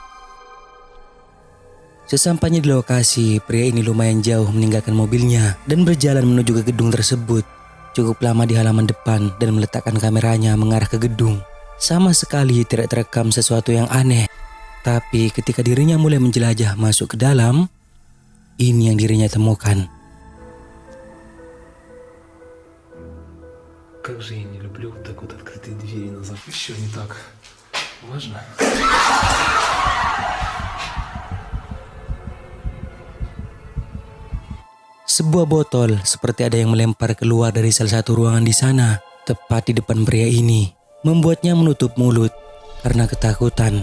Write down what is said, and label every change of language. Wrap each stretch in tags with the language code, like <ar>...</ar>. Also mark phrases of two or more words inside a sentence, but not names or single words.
<id>Sesampainya di lokasi, pria ini lumayan jauh meninggalkan mobilnya dan berjalan menuju ke gedung tersebut. Cukup lama di halaman depan dan meletakkan kameranya mengarah ke gedung. Sama sekali tidak terekam sesuatu yang aneh. Tapi ketika dirinya mulai menjelajah masuk ke dalam, ini yang dirinya temukan.</id> <ru>Как же я не люблю вот так вот открытые двери назад. Еще не так важно.</ru> <id>Sebuah botol seperti ada yang melempar keluar dari salah satu ruangan di sana, tepat di depan pria ini. Membuatnya menutup mulut karena ketakutan.</id>